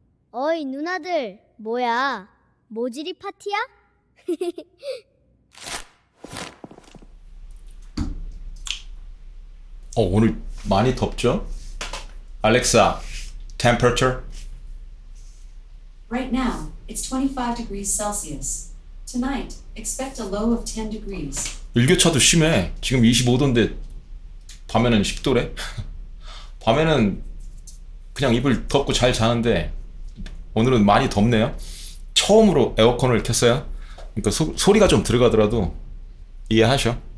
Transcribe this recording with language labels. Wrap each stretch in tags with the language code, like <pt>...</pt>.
<ko>어이 누나들 뭐야 모지리 파티야? 오늘 많이 덥죠? 알렉사, temperature?</ko> <en>Right now, it's 25 degrees Celsius. Tonight, expect a low of 10 degrees.</en> <ko>일교차도 심해. 지금 25도인데 밤에는 10도래? 밤에는 그냥 이불 덮고 잘 자는데 오늘은 많이 덥네요. 처음으로 에어컨을 켰어요. 그러니까 소리가 좀 들어가더라도 이해하셔.</ko>